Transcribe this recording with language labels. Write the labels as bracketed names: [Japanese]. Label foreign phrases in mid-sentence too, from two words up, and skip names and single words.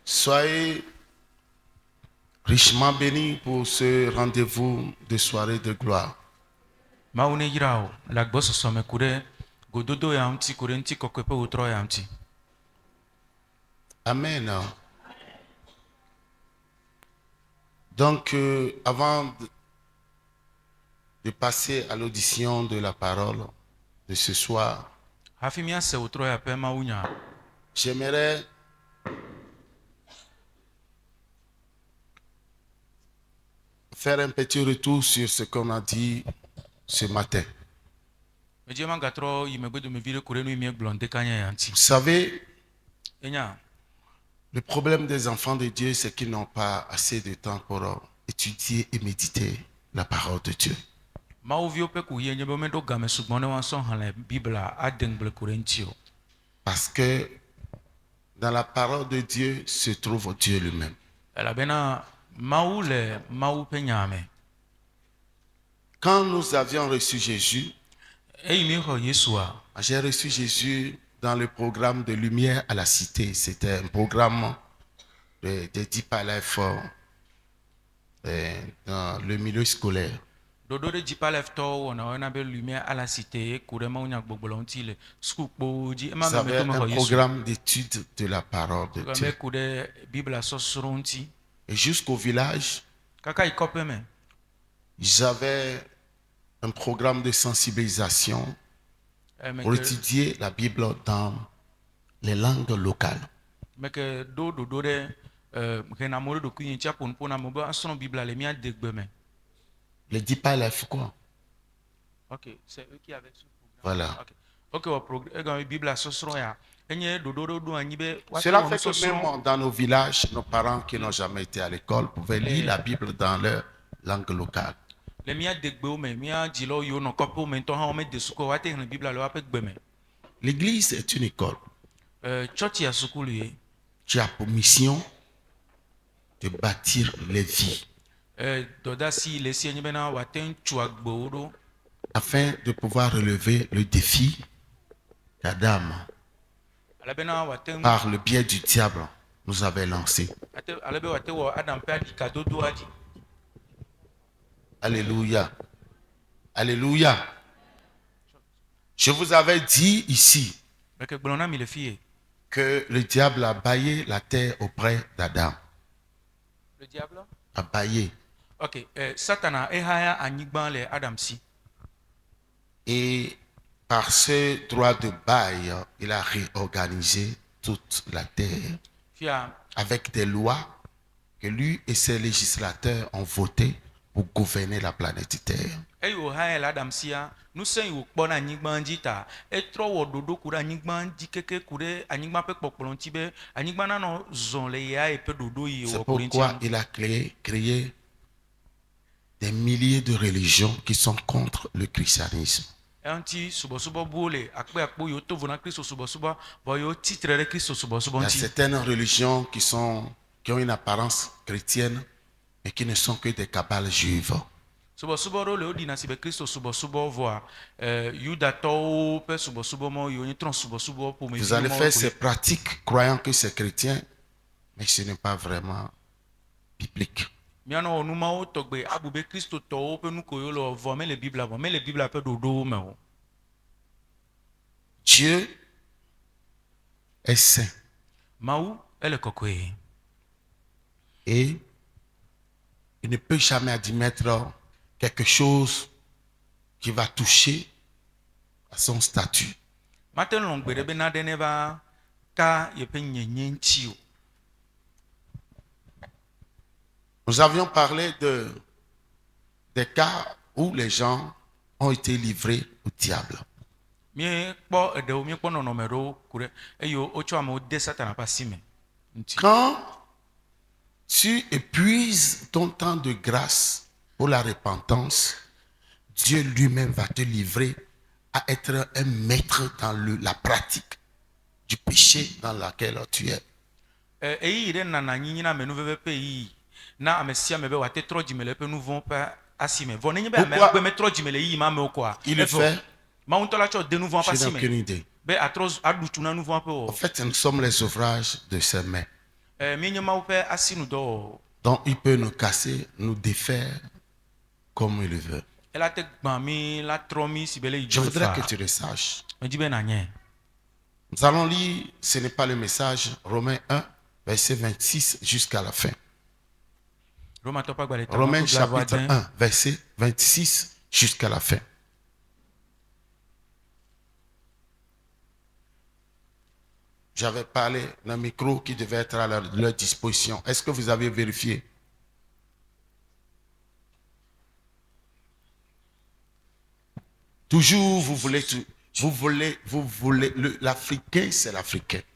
[French] Soyez richement bénis pour ce rendez-vous de soirée de gloire. [Ewe] Mawu ne yra o le agbɔsɔsɔ me ku ɖe gododo ya ŋuti ku ɖe ŋutikɔkɔe ƒe wòtrɔ ya ŋuti. Amen. [French] Donc, avant de passer à l'audition de la parole de ce soir, [Ewe] Hafi míase wòtrɔ ya ƒe mawunya, [French] j'aimerais faire un petit retour sur ce qu'on a dit ce matin. [Ewe] medze magatrɔ yi megbedomevi ɖe ku ɖe nu yi míegblɔ ŋdekanya ya ŋuti. [French] Vous savez, [Ewe] Enya, [French] le problème des enfants de Dieu, c'est qu'ils n'ont pas assez de temps pour étudier et méditer la parole de Dieu. [Ewe] mawuviwo ƒe kuhie nye be meɖo game sugbɔ ne woasɔ xlẽ Bibla ade ŋgble ku ɖe ŋuti o. [French] Parce que dans la parole de Dieu se trouve Dieu lui-même. [Ewe] Elabena Mawu le Mawu ƒe nya me. [French] Quand nous avions reçu Jésus, [Ewe] Eyi míexɔ Yesua, [French] j'ai reçu Jésus dans le programme de Lumière à la Cité. C'était un programme de Deep Life dans le milieu scolaire. [Ewe] ɖoɖo ɖe dzipaleftɔwo wɔna woyɔna be Lumière à la Cité ku ɖe mawunyagbɔgblɔ ŋuti le sukukpowo dzi. Ema [French] Vous me avez [Ewe] meto mexɔ [French] un [Ewe] Yesu. [French] programme d'étude de la parole de [Ewe] Game [French] Dieu. [Ewe] ku ɖe Bibla sɔsrɔ̃ ŋuti. [French] Et jusqu'au village, [Ewe] Kaka yi kɔƒe me. [French] j'avais un programme de sensibilisation pour [Ewe] Meke [French] étudier la Bible dans les langues locales. [Ewe] ɖo ɖoɖo ɖe hena mo ɖe ɖokui ŋuti aƒonuƒo na mo be asrɔ̃ Bibla le mía degbe me. [French] Le Deep Life, quoi. Ok, c'est eux qui avaient ce programme. Voilà. [Ewe] Ok, egame Bibla sɔsrɔ̃ ya. Enye ɖoɖo ɖe ɖo anyi be [French] Cela [Ewe] woatrɔ [French] fait que [Ewe] nusɔsrɔ̃. [French] même dans nos villages, nos parents qui n'ont jamais été à l'école pouvaient lire la Bible dans leur langue locale. [Ewe] Le mía degbewo me, mía dzilawo yiwo nɔ kɔƒewo me ŋutɔ hã womede suku o, woate xlẽ Bibla le woaƒe gbe me. [French] L'église est une école [Ewe] Tsɔtsia sukulu ye. [French] qui a pour mission de bâtir les vies [Ewe] Dɔdasi le esi enye bena wòate ŋu tu agbewo ɖo [French] afin de pouvoir relever le défi qu'Adam, [Ewe] alebena wòate ŋu [French] par le biais du diable, nous avait lancé. [Ewe] alebe wòate wɔ Adam ƒe aɖikadodoa dzi. [French] Alléluia. Alléluia. Je vous avais dit ici [Ewe] Meke gblɔ na mi le fi ye. [French] que le diable a baillé la terre auprès d'Adam. Le diable. A baillé. [Ewe] Ok, Satana ehaya anyigba le Adam si. [French] Et par ce droit de bail, il a réorganisé toute la terre [Ewe] Fia [French] avec des lois que lui et ses législateurs ont votées pour gouverner la planète Terre. [Ewe] eyi wòhaya le Adam sia, nusẽ yi wòkpɔ na anyigba dzi ta, etrɔ wɔ ɖoɖo ku ɖe anyigba dzi keke ku ɖe anyigba ƒe kpɔkplɔ ŋuti be anyigba nanɔ zɔ le ya yi ƒe ɖoɖo yi [French] C'est [Ewe] wɔ ku ɖe [French] pourquoi [Ewe] ŋuti. [French] il a créé des milliers de religions qui sont contre le christianisme. [Ewe] Eŋuti subɔsubɔbuwo le akpe yiwo to vo na Kristo subɔsubɔ, vɔ yiwo tsitre ɖe Kristo subɔsubɔ [French] Il y a [Ewe] ŋuti. [French] certaines religions qui ont une apparence chrétienne, mais qui ne sont que des cabales juives. [Ewe] Subɔsubɔ ɖewo le woɖina si be Kristo subɔsubɔ vɔa Yudatɔwo ƒe subɔsubɔ mɔ yiwo nye trɔ subɔsubɔ ƒomevi [French] Vous allez [Ewe] mɔwo [French] faire [Ewe] koe. [French] ces pratiques croyant que c'est chrétien, mais ce n'est pas vraiment biblique. [Ewe] Míanɔ wɔ numawo tɔgbe abu be kristotɔwo ƒe nu kowo le wɔ vɔ mele Bibla vɔ, mele Bibla ƒe ɖoɖowo me o. [French] Dieu est saint [Ewe] Mawu ele kɔkɔe [French] et il ne peut jamais admettre quelque chose qui va toucher à son statut. [Ewe] mate ŋu lɔ̃ gbe ɖe be naɖe neva ka yeƒe nyenye ŋuti o. [French] Nous avions parlé des cas où les gens ont été livrés au diable. [Ewe] Míekpɔ eɖewo míekpɔ nɔnɔme ɖewo ku ɖe eye wotsɔ amewo de Satana ƒe asi me ŋuti. [French] Quand tu épuises ton temps de grâce pour la repentance, Dieu lui-même va te livrer à être un maître dans la pratique du péché dans laquelle tu es. [Ewe] Eyi ɖe nana anyi nyina ame nuveve ƒe yiyi na ame sia ame be wòate trɔ dzime le eƒe nu vɔ̃ ƒe asi me. Vɔ nenye be ame [French] Pourquoi [Ewe] gbe metrɔ dzime le yiyi ma amewo koa, [French] Il le [Ewe] evɔ, [French] fait, [Ewe] Mawu ŋutɔ la tsɔ de nu vɔ̃ ƒe [French] je [Ewe] asi [French] n'ai aucune [Ewe] me [French] idée. [Ewe] be atrɔ aɖu tsu na nu vɔ̃ ƒe [French] En [Ewe] wɔ. [French] fait, nous sommes les ouvrages de ses mains. [Ewe] Mi nye mawu ƒe asinu dɔ wɔ. [French] Donc il peut nous casser, nous défaire comme il le veut. [Ewe] Ela te gbã mi, la trɔ mi si be le yi [French] Je [Ewe] dzo [French] voudrais [Ewe] fa. [French] que tu le saches. [Ewe] Medi be nanye. [French] Nous allons lire, ce n'est pas le message, Romains 1, verset 26 jusqu'à la fin. [Ewe] Roma tɔ ƒe agbalẽ ta [French] Romains [Ewe] ma ko glava [French] chapitre [Ewe] dẽ. [French] 1, verset 26 jusqu'à la fin. J'avais parlé d'un micro qui devait être à leur disposition. Est-ce que vous avez vérifié? Toujours, vous voulez, l'Africain, c'est l'Africain.